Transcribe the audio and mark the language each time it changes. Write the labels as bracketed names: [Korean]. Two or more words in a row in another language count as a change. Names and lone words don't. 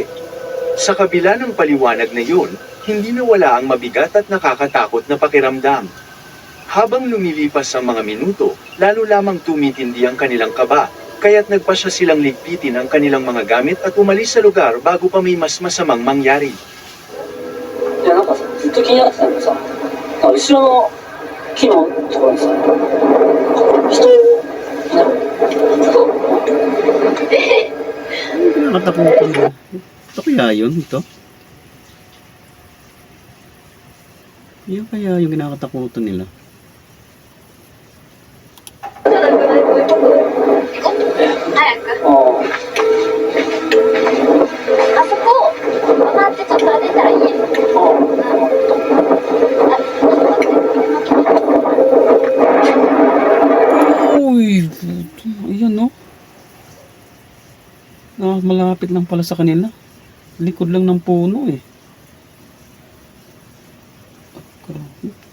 [Filipino] Sa kabila ng paliwanag na yun, hindi nawala ang mabigat at nakakatakot na pakiramdam. Habang lumilipas ang mga minuto, lalo lamang tumitindi ang kanilang kaba, kaya't nagpasya silang ligpitin ang kanilang mga gamit at umalis sa lugar bago pa may mas masamang mangyari. [Japanese] いやなんかさずっと気になってたのがさ後ろの木のところにさ人いない [Filipino] Nakatakutan mo. Ito kaya yun, ito? Yan kaya yung kinakatakutan nila. [Japanese] ああそこ曲がってちょっと歩いたら家。 [Filipino] Uy, puto. Ayan no. Malapit lang pala sa kanila. Likod lang ng puno eh. Grabe.